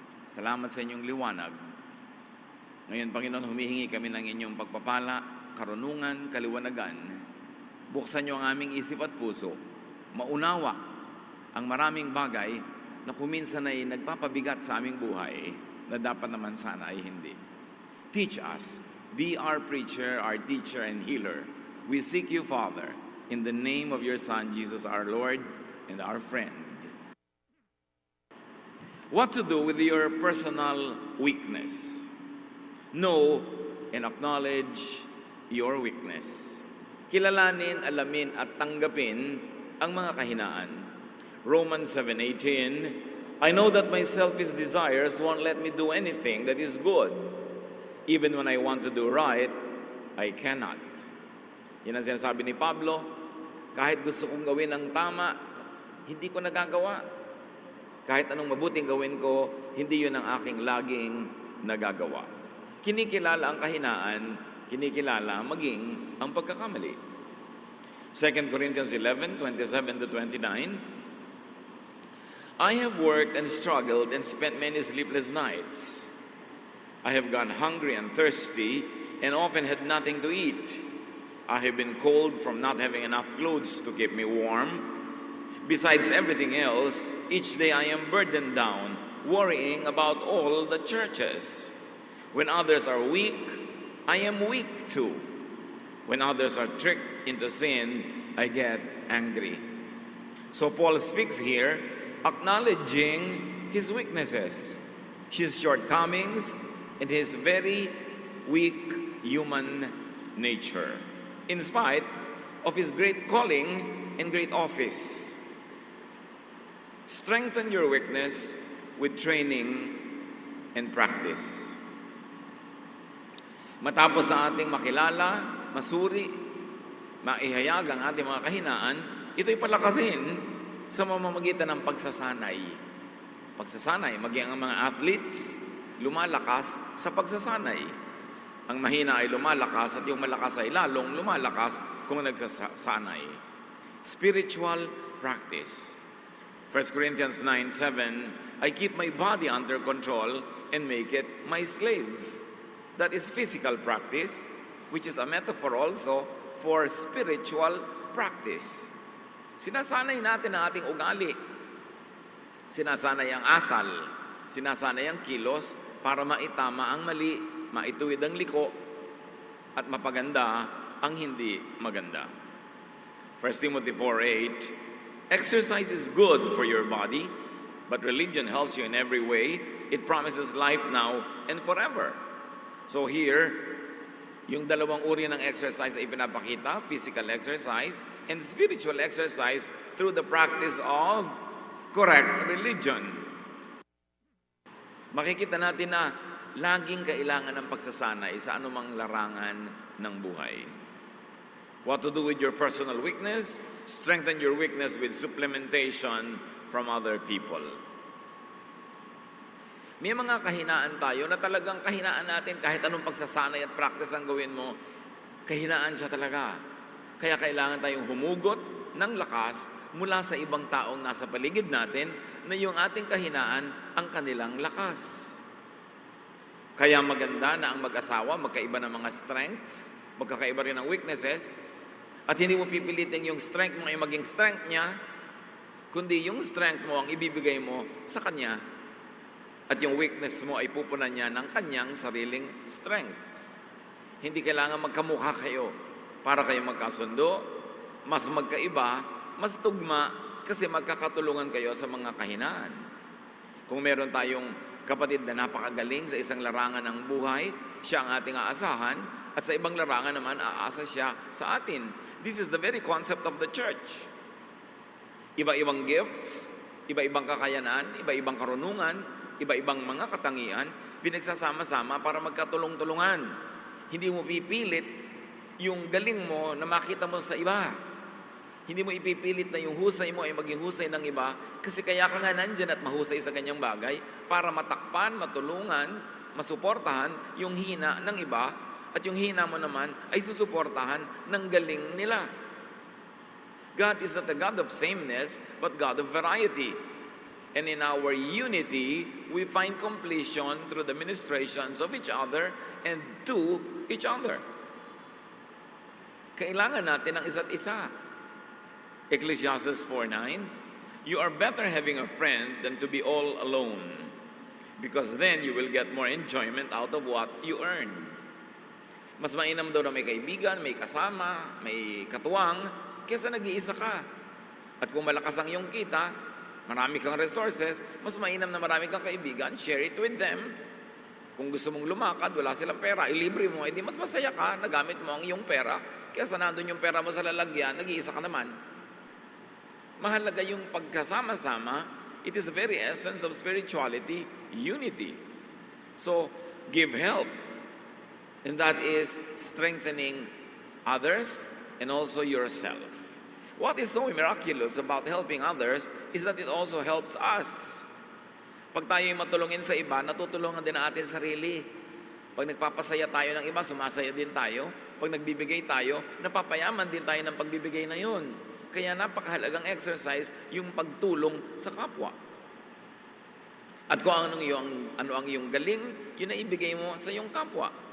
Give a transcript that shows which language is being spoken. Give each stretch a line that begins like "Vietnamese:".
Filipino: Salamat sa inyong liwanag. Ngayon, Panginoon, humihingi kami ng inyong pagpapala, karunungan, kaliwanagan. Buksan niyo ang aming isip at puso. Maunawa ang maraming bagay na kuminsan ay nagpapabigat sa aming buhay na dapat naman sana ay hindi.
English: Teach us. Be our preacher, our teacher, and healer. We seek you, Father, in the name of your Son, Jesus our Lord and our friend. What to do with your personal weakness? Know and acknowledge your weakness.
Filipino: Kilalanin, alamin, at tanggapin ang mga kahinaan.
English: Romans 7:18, I know that my selfish desires won't let me do anything that is good. Even when I want to do right, I cannot.
Filipino: Yan ang sinasabi ni Pablo, kahit gusto kong gawin ang tama, hindi ko nagagawa. Kahit anong mabuting gawin ko, hindi yun ang aking laging nagagawa. Kinikilala ang kahinaan, kinikilala maging ang pagkakamali.
English: 2 Corinthians 11:27-29, I have worked and struggled and spent many sleepless nights. I have gone hungry and thirsty and often had nothing to eat. I have been cold from not having enough clothes to keep me warm. Besides everything else, each day I am burdened down, worrying about all the churches. When others are weak, I am weak too. When others are tricked into sin, I get angry. So Paul speaks here, acknowledging his weaknesses, his shortcomings, and his very weak human nature, in spite of his great calling and great office. Strengthen your weakness with training and practice.
Filipino: Matapos sa ating makilala, masuri, maihayag ang ating mga kahinaan, ito'y palakasin sa mamamagitan ng pagsasanay. Pagsasanay, maging ang mga athletes, lumalakas sa pagsasanay. Ang mahina ay lumalakas at yung malakas ay lalong lumalakas kung nagsasanay.
English: Spiritual practice. 1 Corinthians 9:7, I keep my body under control and make it my slave. That is physical practice, which is a metaphor also for spiritual practice.
Filipino: Sinasanay natin ang ating ugali. Sinasanay ang asal. Sinasanay ang kilos para maitama ang mali, maituwid ang liko, at mapaganda ang hindi maganda.
English: 1 Timothy 4:8, exercise is good for your body, but religion helps you in every way. It promises life now and forever. So here,
Filipino: yung dalawang uri ng exercise ay pinapakita,
English: physical exercise and spiritual exercise through the practice of correct religion.
Filipino: Makikita natin na laging kailangan ng pagsasanay sa anumang larangan ng buhay.
English: What to do with your personal weakness? Strengthen your weakness with supplementation from other people.
Filipino: May mga kahinaan tayo na talagang kahinaan natin kahit anong pagsasanay at practice ang gawin mo, kahinaan siya talaga. Kaya kailangan tayong humugot ng lakas mula sa ibang taong nasa paligid natin na yung ating kahinaan ang kanilang lakas. Kaya maganda na ang mag-asawa, magkaiba ng mga strengths, magkakaiba rin ng weaknesses, at hindi mo pipilitin yung strength mo ay maging strength niya, kundi yung strength mo ang ibibigay mo sa kanya, at yung weakness mo ay pupunan niya ng kanyang sariling strength. Hindi kailangan magkamukha kayo para kayo magkasundo, mas magkaiba, mas tugma, kasi magkakatulungan kayo sa mga kahinaan. Kung meron tayong kapatid na napakagaling sa isang larangan ng buhay, siya ang ating aasahan, At sa ibang larangan naman, aasa siya sa atin.
English: This is the very concept of the church.
Filipino: Iba-ibang gifts, iba-ibang kakayanan, iba-ibang karunungan, iba-ibang mga katangian, pinagsasama-sama para magkatulong-tulungan. Hindi mo pipilit yung galing mo na makita mo sa iba. Hindi mo ipipilit na yung husay mo ay maging husay ng iba kasi kaya ka nga nandyan at mahusay sa kanyang bagay para matakpan, matulungan, masuportahan yung hina ng iba at yung hina mo naman ay susuportahan ng galing nila.
English: God is not a God of sameness, but God of variety. And in our unity, we find completion through the ministrations of each other and to each other.
Filipino: Kailangan natin ang isa't isa.
English: Ecclesiastes 4:9, you are better having a friend than to be all alone, because then you will get more enjoyment out of what you earn.
Filipino: Mas mainam daw na may kaibigan, may kasama, may katuwang, kesa nag-iisa ka. At kung malakas ang iyong kita, marami kang resources, mas mainam na marami kang kaibigan,
English: share it with them.
Filipino: Kung gusto mong lumakad, wala silang pera, ilibre mo, edi mas masaya ka, nagamit mo ang iyong pera, kesa nandun yung pera mo sa lalagyan, nag-iisa ka naman. Mahalaga yung pagkasama-sama.
English: It is the very essence of spirituality, unity. So, give help. And that is strengthening others and also yourself. What is so miraculous about helping others is that it also helps us.
Filipino: Pag tayo'y matulungin sa iba, natutulungan din natin sarili. Pag nagpapasaya tayo ng iba, sumasaya din tayo. Pag nagbibigay tayo, napapayaman din tayo ng pagbibigay na yun. Kaya napakahalagang exercise yung pagtulong sa kapwa. At kung ano ang iyong galing, yun ay ibigay mo sa iyong kapwa.